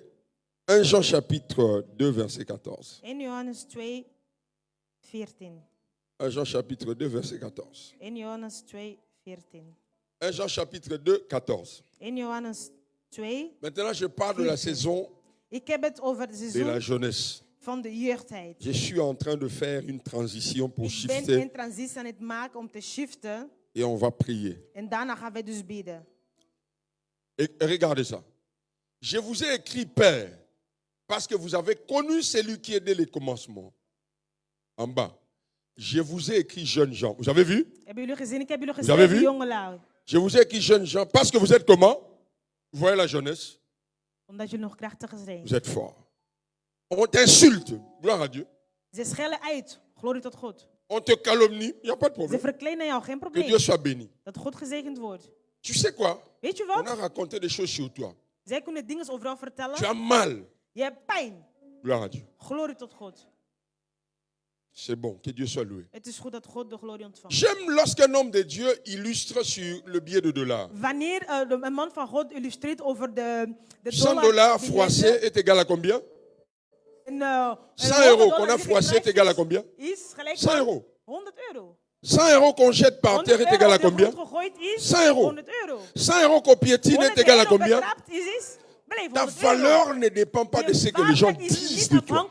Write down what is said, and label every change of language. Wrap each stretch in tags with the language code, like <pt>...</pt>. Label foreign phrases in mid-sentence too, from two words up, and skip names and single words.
<fr>1 Jean chapitre 2, verset 14.</fr> <nl>1 Johannes 2, 14.</nl> <fr>1 Jean chapitre 2, verset 14.</fr> <nl>1 Johannes 2, 14.</nl> <fr>1 Jean chapitre 2, 14.</fr> <nl>1 Johannes 2.</nl> <fr>Maintenant, je parle de la saison</fr> <nl>Ik heb het over de</nl> <fr>de la</fr> <nl>seizoen</nl> <fr>jeunesse.</fr> <nl>van de jeugdheid.</nl> <fr>Je suis en train de faire une transition pour</fr> <nl>Ik ben shifter een transitie aan het maken om te shiften.</nl> <fr>et on va prier.</fr> <nl>En daarna gaan wij dus bidden.</nl> <fr>Et regardez ça. Je vous ai écrit Père parce que vous avez connu celui qui est dès les commencements. En bas. Je vous ai écrit jeunes gens. Vous avez vu?</fr> <nl>Hebben jullie gezien? Ik heb jullie</nl> <fr>Vous avez</fr> <nl>geschreven,</nl> <fr>vu?</fr> <nl>jongelui.</nl> <fr>Je vous ai écrit jeunes gens parce que vous êtes comment? Vous voyez la jeunesse?</fr> <nl>Omdat jullie nog krachtig zijn.</nl> <fr>Vous êtes forts. On t'insulte. Gloire à Dieu.</fr> <nl>Ze schellen uit. Glorie tot God.</nl> <fr>On te calomnie. Il n'y a pas de</fr> <nl>Ze</nl> <fr>problème.</fr> <nl>verkleinen jou, geen</nl> <fr>Que</fr> <nl>probleem.</nl> <fr>Dieu soit béni.</fr> <nl>Dat God gezegend wordt.</nl> <fr>Tu sais quoi?</fr> <nl>Weet je</nl> <fr>On a</fr> <nl>wat?</nl> <fr>raconté des choses sur toi.</fr> <nl>Zij kunnen dingen over jou</nl> <fr>Tu</fr> <nl>vertellen.</nl> <fr>as mal.</fr> <nl>Je hebt pijn.</nl> <fr>Gloire à Dieu.</fr> <nl>Glorie tot God.</nl> <fr>C'est bon. Que Dieu soit loué.</fr> <nl>Het is goed dat God de glorie ontvangt.</nl> <fr>J'aime lorsqu'un homme de Dieu illustre sur le billet de dollar.</fr> <nl>Wanneer een man van God illustreert over de 100 dollar,</nl> <fr>dollars</fr> <nl>biljetten,</nl> <fr>froissés est égal à combien? 100 euros qu'on a froissé est égal à combien? 100 euros. 100 euros qu'on jette par terre est égal à combien? 100 euros. 100 euros qu'on piétine est égal à combien? Ta valeur ne dépend pas de ce que les gens disent de toi.</fr>